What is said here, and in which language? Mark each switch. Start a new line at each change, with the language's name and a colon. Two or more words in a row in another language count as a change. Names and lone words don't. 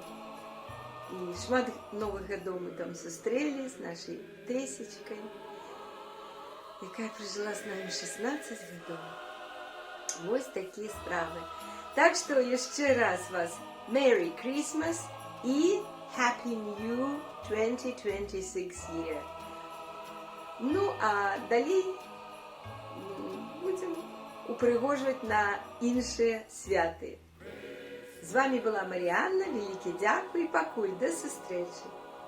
Belarusian: И шмат новых годов мы там сустрели с нашей Тесечкой, якая прожила с нами 16 годов.
Russian: Вот такие справы. Так что еще раз вас
English: Merry Christmas
Russian: и
English: Happy New 2026 year.
Belarusian: Ну, а далей будем упрыгоживать на іншыя святы. З вами была Маріанна, вялікі дзякуй і пакуль, да сустрэчы!